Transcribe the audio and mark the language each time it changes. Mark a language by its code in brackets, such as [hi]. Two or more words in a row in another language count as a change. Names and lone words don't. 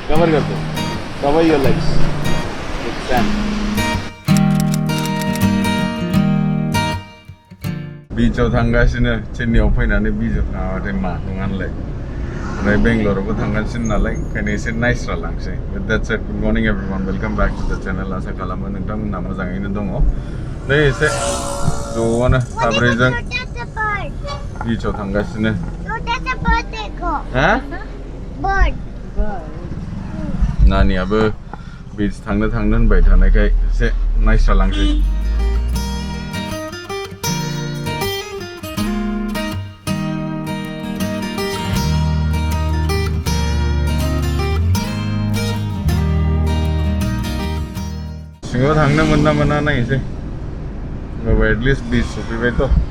[brx] cover करते [en] cover your legs with sand [brx] बीचआव थांगासिनो चेन्नाईआव फैनानै बीचआव थाङाबाथाय मा नङानलाय ओमफ्राय बेंगलरावबो थांगासिनो नालाय ओंखायनो एसे नायस्रा लांसै [en] with that said good morning everyone welcome back to the channel [brx] आसा खालामो नोंथांमोनहा मोजाङैनो दङ नै एसे ज'आनो साब्रैजों बीचआव थांगासिनो हा नानियाबो बीच थांनो होनबाय थानायखाय एसे नायस्रा लांसै सिङाव थांनो मोना नायनोसै होमबाबो एटलिस्ट बीच सफैबायथ'